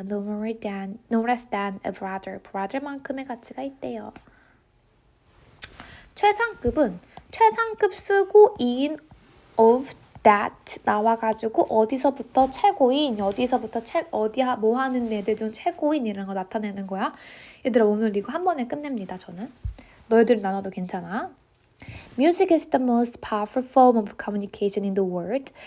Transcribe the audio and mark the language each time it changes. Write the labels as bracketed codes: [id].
[en] No more than, no less than a brother. [ko] brother만큼의 가치가 있대요. 최상급은 최상급 쓰고 in of that 나와가지고 어디서부터 최고인, 어디서부터 어디 뭐 하는 애들 중 최고인 이런 거 나타내는 거야. 얘들아 오늘 이거 한 번에 끝냅니다. 저는. 너희들 나눠도 괜찮아. [en] Music is the most powerful form of communication in the world.